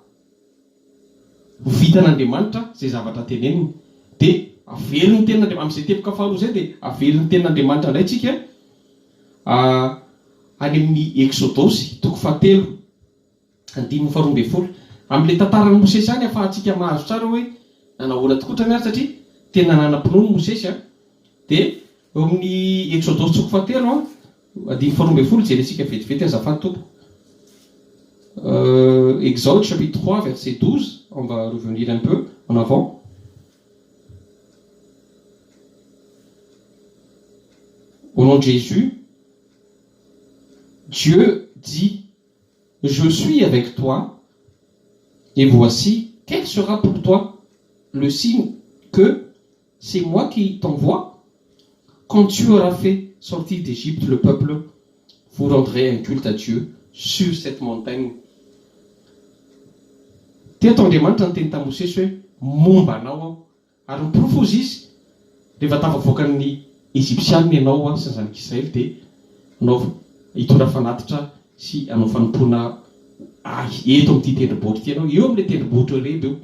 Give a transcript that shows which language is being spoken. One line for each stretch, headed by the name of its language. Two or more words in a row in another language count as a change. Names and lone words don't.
Malagasy: vitan'Andriamanitra zay zavatra teneniny dia averiny ten'Andriamanitra amin'izay teboka faharoa zay dia averiny ten'Andriamanitra indray tsika any amin'ny Exodosy 7:12 amin'ilay tantaran'ny Mosesy any afahantsika mahazo tsara hoe nanahoana tokoa trany ary satria tena nanam-pinono Mosesy a, dia eo amin'ny Exodus tsoko fahatelo a, andiny faharoa ambin'ny folo jerentsika vetivety azafady tompo.
French: Exode chapitre 3 verset 12, on va revenir un peu en avant. Au nom de Jésus, Dieu dit, je suis avec toi, et voici, quel sera pour toi le signe que c'est moi qui t'envoie? Quand tu auras fait sortir d'Égypte le peuple, vous rendrez un culte à Dieu sur cette montagne.
Malagasy: Teto Andriamanitra ny teny tamin'i Mosesy hoe momba anao aho, ary miprofosy izy rehefa tafavoaka ny Egyptianina ianao a sy ny zanak'Israely dia anao hitondra fanatitra sy anao fanompoana eto amin'ity tendrombohitra ity ianao, eo amin'ilay tendrombohitra Horeb eo.